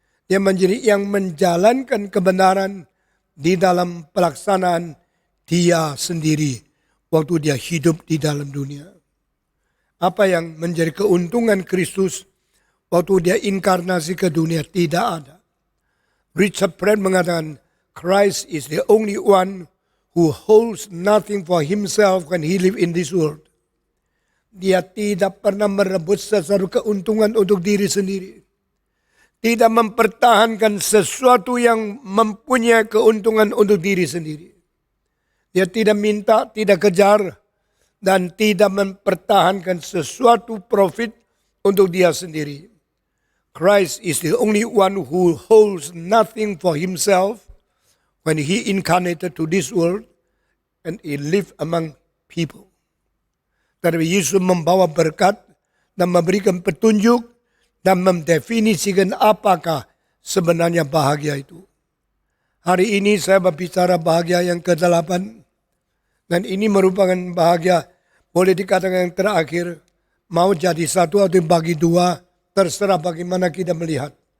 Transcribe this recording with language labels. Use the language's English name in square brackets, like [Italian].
[Indonesian] Dia menjadi yang menjalankan kebenaran di dalam pelaksanaan dia sendiri waktu dia hidup di dalam dunia. Apa yang menjadi keuntungan Kristus waktu dia inkarnasi ke dunia? Tidak ada. [English] Richard Pratt [Indonesian] mengatakan, [English] Christ is the only one who holds nothing for himself when he live in this world. [Indonesian] Dia tidak pernah merebut sesuatu keuntungan untuk diri sendiri. Tidak mempertahankan sesuatu yang mempunyai keuntungan untuk diri sendiri. Dia tidak minta, tidak kejar, dan tidak mempertahankan sesuatu profit untuk dia sendiri. [English] Christ is the only one who holds nothing for himself when he incarnated to this world and he lived among people. [Indonesian] Tetapi Yesus membawa berkat dan memberikan petunjuk dan mendefinisikan apakah sebenarnya bahagia itu. Hari ini saya berbicara bahagia yang ke-8 dan ini merupakan bahagia boleh dikatakan yang terakhir, mau jadi satu atau bagi dua, terserah bagaimana kita melihat.